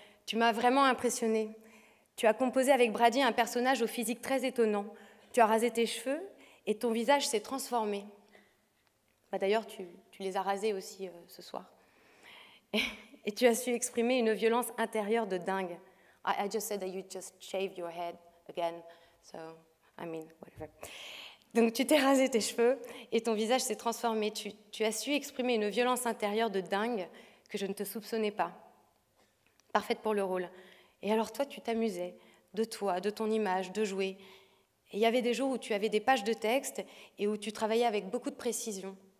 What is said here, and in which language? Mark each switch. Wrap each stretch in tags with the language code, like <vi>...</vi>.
<fr>Tu m'as vraiment impressionnée. Tu as composé avec Brady un personnage au physique très étonnant. Tu as rasé tes cheveux et ton visage s'est transformé. D'ailleurs, tu les as rasés aussi ce soir. Et tu as su exprimer une violence intérieure de dingue.</fr> <en>I just said that you just shaved your head again, so I mean, whatever.</en> <fr>Donc tu t'es rasé tes cheveux et ton visage s'est transformé. Tu as su exprimer une violence intérieure de dingue que je ne te soupçonnais pas. Parfaite pour le rôle. Et alors toi, tu t'amusais de toi, de ton image, de jouer. Et il y avait des jours où tu avais des pages de texte et où tu travaillais avec beaucoup de précision.</fr>